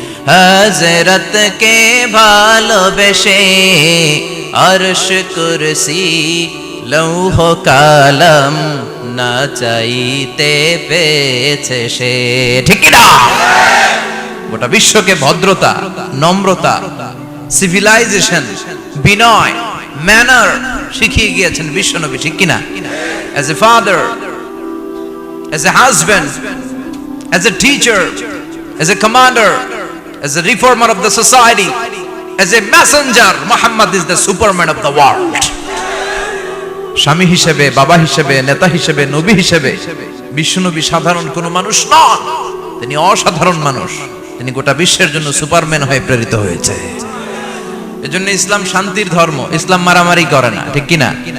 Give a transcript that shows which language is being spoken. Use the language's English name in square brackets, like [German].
[Bangla] হযরতকে ভালোবেসে আরশ কুরসি লৌহ কালাম না চাইতে পেয়েছে সে। ঠিক কি না? গোটা বিশ্বকে ভদ্রতা, নম্রতা, সিভিলাইজেশন, বিনয়, ম্যানার শিখিয়ে গিয়েছেন বিশ্বনবী। ঠিক কি না? [English] As a father, as a husband, as a teacher, as a commander, as a reformer of the society, as a messenger, Muhammad is the superman of the world. [Bangla] স্বামী হিসেবে, বাবা হিসেবে, নেতা হিসেবে, নবী হিসেবে বিশ্বনবী সাধারণ কোনো মানুষ নন, তিনি অসাধারণ মানুষ। তিনি গোটা বিশ্বের জন্য সুপারম্যান হয়ে প্রেরিত হয়েছে। এজন্য ইসলাম শান্তির ধর্ম, ইসলাম মারামারি করে না। ঠিক কি না?